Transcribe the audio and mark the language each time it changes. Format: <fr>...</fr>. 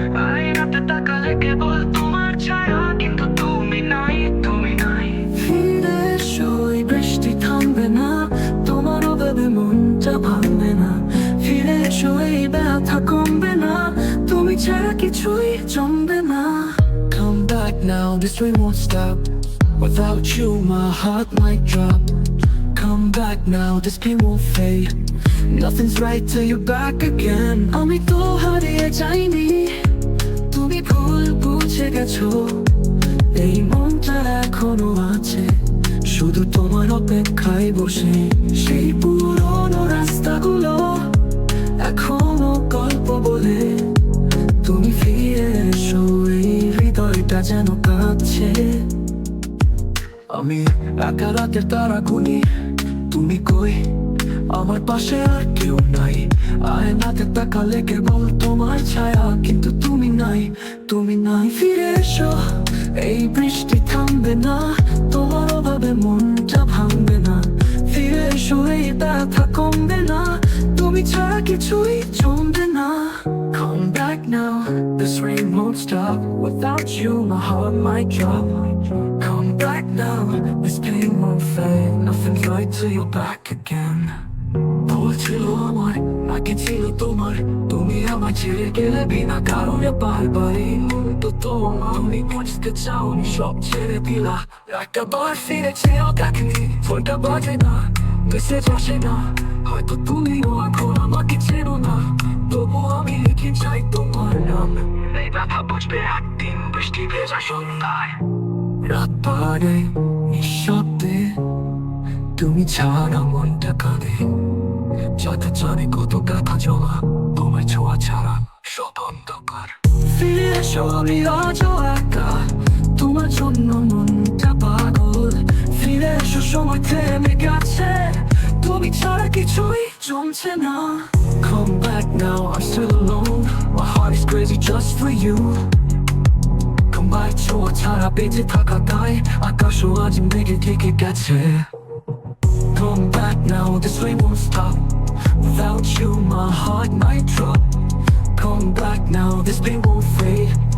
<bn>আয়নাতে তাকালে কেবল তোমার ছায়া, কিন্তু তুমি নাই, তুমি নাই। ফিরে এসো, এই বৃষ্টি থামবে না, তোমার অভাবে মনটা ভাঙবে না। ফিরে এসো, এই ব্যথা কমবে না, তুমি ছাড়া কিছুই জমবে না।</bn> <en>Come back now, this rain won't stop. Without you, my heart might drop. Come back now, this pain won't fade. Nothing's right till you're back again.</en> <bn>আমি তো হারিয়ে যাইনি, তুমি ভুল বুঝে গেছো। এই মনটা এখনো আছে শুধু তোমার অপেক্ষায় বসে। সেই পুরনো রাস্তাগুলো এখনো গল্প বলে, তুমি ফিরে এসো, এই হৃদয়টা যেন কাঁদছে। আমি একা রাতের তারা গুনি, তুমি কই? আমার পাশে আর কেউ নাই। আয়নাতে তাকালে কেবল তোমার ছায়া, কিন্তু তুমি নাই, তুমি নাই। ফিরে এসো, এই বৃষ্টি থামবে না, তোমার অভাবে মনটা ভাঙবে না। ফিরে এসো, এই ব্যথা কমবে না, তুমি ছাড়া কিছুই জমবে না।</bn> <en>Come back now, this rain won't stop. Without you, my heart might drop. Come back now, this pain won't fade. Nothing's right till you're back again.</en> <bn>বলছিল আমার, আগে ছিল তোমার, তুমি আমার ছেড়ে গেলে বিনা কারণে বারবার। এই মুহূর্ত তোমার, আমি বুঝতে চাওনি, সব ছেড়ে দিলা। একবার ফিরেছেও দেখনি, ফোনটা বাজে না, মেসেজ আসে না। হয়তো তুমিও এখন আমাকে চেনো না, তবু আমি লিখে চাই তোমার নাম। এই ব্যথা বুঝবে একদিন, বৃষ্টি ভেজা সন্ধ্যায়, রাত পাহাড়ে নিঃশব্দে, তুমি ছাড়া মনটা কাঁদে। যাতে জানে কত ব্যথা জমা, তোমার ছোঁয়া ছাড়া সব অন্ধকার। ফিরে এসো, আমি আজও একা, তোমার জন্য মনটা পাগল। ফিরে এসো, সময় থেমে গেছে, তুমি ছাড়া কিছুই জমছে না।</bn> <en>Come back now, I'm still alone, my heart is crazy just for you.</en> <bn>তোমার ছোঁয়া ছাড়া বেঁচে থাকা তাই, আকাশও আজ মেঘে ঢেকে গেছে।</bn> <en>Come back now, this rain won't stop. Without you, my heart might drop. Come back now, this pain won't fade.</en>